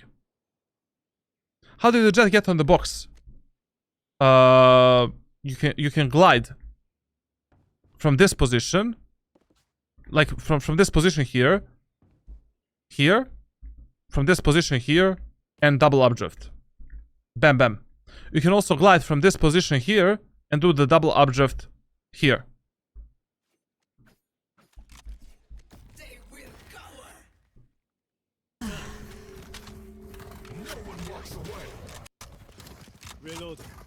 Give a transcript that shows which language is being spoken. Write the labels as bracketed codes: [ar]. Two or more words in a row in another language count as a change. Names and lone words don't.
[en] How did the Jett get on the box? You can glide from this position, like from this position here, from this position here, and double updrift. Bam, bam. You can also glide from this position here and do the double updrift here. They will cower. No one walks away. Reload.